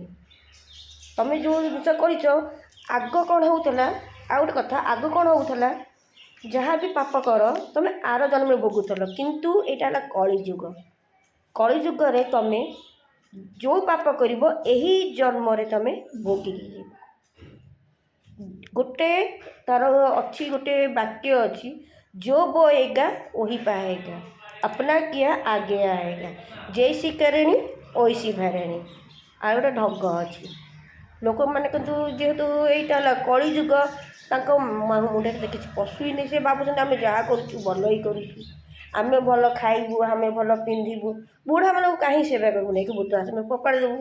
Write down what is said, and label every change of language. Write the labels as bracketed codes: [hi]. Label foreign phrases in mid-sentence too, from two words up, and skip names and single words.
[or] ତୁମେ ଯେଉଁ ଜିନିଷ କରିଛ ଆଗ କ'ଣ ହେଉଥିଲା, ଆଉ ଗୋଟେ କଥା, ଆଗ କ'ଣ ହେଉଥିଲା, ଯାହା ବି ପାପ କର ତୁମେ ଆର ଜନ୍ମରେ ଭୋଗୁଥିଲ। କିନ୍ତୁ ଏଇଟା ହେଲା କଳିଯୁଗ। କଳିଯୁଗରେ ତୁମେ ଯେଉଁ ପାପ କରିବ ଏହି ଜନ୍ମରେ ତୁମେ ଭୋଗିକି ଯିବ। ଗୋଟେ ତା'ର ଅଛି, ଗୋଟେ ବାକ୍ୟ ଅଛି, [hi] जो बोएगा वही पाएगा, अपना किया आगे आएगा, जैसी करेणी वैसी भरेणी। [or] ଆଉ ଗୋଟେ ଢଗ ଅଛି। ଲୋକମାନେ କିନ୍ତୁ ଯେହେତୁ ଏଇଟା ହେଲା କଳିଯୁଗ, ତାଙ୍କ ମୁଣ୍ଡରେ କିଛି ପଶୁନି। ସେ ଭାବୁଛନ୍ତି ଆମେ ଯାହା କରୁଛୁ ଭଲ ହିଁ କରୁଛୁ, ଆମେ ଭଲ ଖାଇବୁ, ଆମେ ଭଲ ପିନ୍ଧିବୁ, ବୁଢ଼ାମାନଙ୍କୁ କାହିଁ ସେବା କରିବୁ, ନେଇକି ବୃଦ୍ଧାଶ୍ରମରେ ଫୋପାଡ଼ି ଦେବୁ।